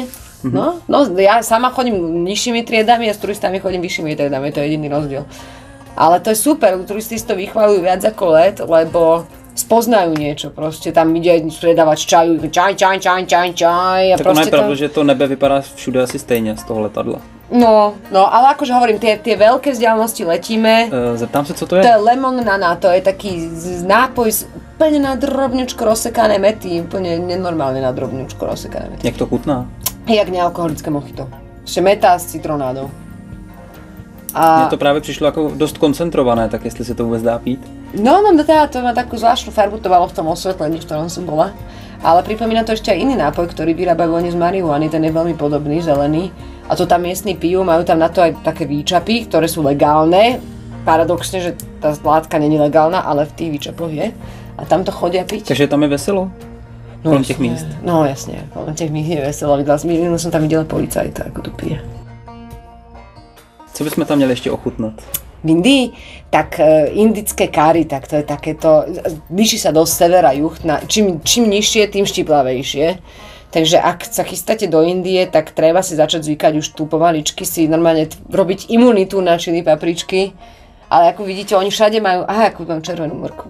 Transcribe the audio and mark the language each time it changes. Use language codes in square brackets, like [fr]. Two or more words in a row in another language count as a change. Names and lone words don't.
[sk] No ja sama chodím nižšími triedami a s turistami chodím vyššími triedami, to je jediný rozdiel. Ale to je super, turisti to vychvaľujú viac ako let, lebo spoznajú niečo, proste tam ide predávať čaju, čaj. [cs] Tak ono je pravda, že to nebe vypadá všude asi stejně z toho letadla. [sk] No, ale akože hovorím, tie veľké vzdialenosti letíme. [cs] Zeptám sa, co to je? [sk] To je lemon nana, to je taký nápoj z úplne na drobňučko rozsekané mety, úplne nenormálne na drobňučko rozsekané mety. [cs] Jak to chutná? Jak nealkoholické mojito. [sk] Ešte meta s citronádou. [cs] Mně to právě přišlo jako dost koncentrované, tak jestli se to vůbec dá pít? [sk] No, teda to má takú zvláštnu farbu, to malo v tom osvetlení, v ktorom som bola. Ale pripomína to ešte aj iný nápoj, ktorý vyrábajú oni z marihuany, ten je veľmi podobný, zelený. A to tam miestni pijú, majú tam na to aj také výčapy, ktoré sú legálne. Paradoxne, že tá látka není legálna, ale v tých výčapoch je. A tam to chodia piť. [cs] Takže tam je veselo? No, kolem těch míst? [sk] No jasne, [cs] kolem těch míst je veselo. [sk] Minulý som tam videla policajta, ako to pije. [cs] Co bychom tam měli ještě ochutnat? [sk] V Indii, tak indické kari, tak to je takéto, líši sa dosť sever a juh, čím nižšie, tým štiplavejšie. Takže ak sa chystáte do Indie, tak treba si začať zvykať už tu pomaličky si normálne robiť imunitu na čili papričky. Ale ako vidíte, oni všade majú, ako mám červenú mrkvu.